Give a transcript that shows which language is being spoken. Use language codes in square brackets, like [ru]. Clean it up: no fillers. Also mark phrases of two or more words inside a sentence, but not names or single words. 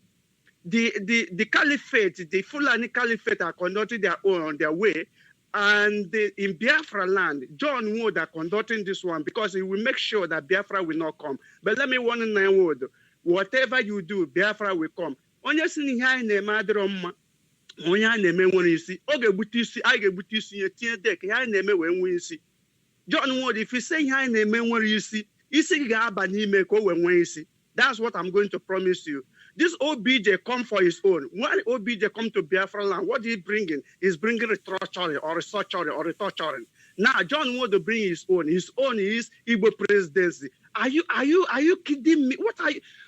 [en] The caliphate, the Fulani caliphate are conducting their own on their way. And in Biafra land, John Wood are conducting this one because he will make sure that Biafra will not come. But let me warn you, Wood, whatever you do, Biafra will come. [ig] Onye si ni ha na-eme adịrọ mma, onye ha na-eme nwere isi, ọ ga-egbute isi, a ga-egbute isi ya tinye dek, ha na-eme wee nwee isi. [en] John Wood, if you say [ig] ha na-eme nwere isi, isi gị ga-aba n'ime ka o wee nwee isi. [en] That's what I'm going to promise you. This OBJ come for his own. When OBJ come to Biafra land, what he bringing? He's bringing restructuring or retouching. Now John Wood to bring his own. His own is Igbo presidency. Are you kidding me? What are you?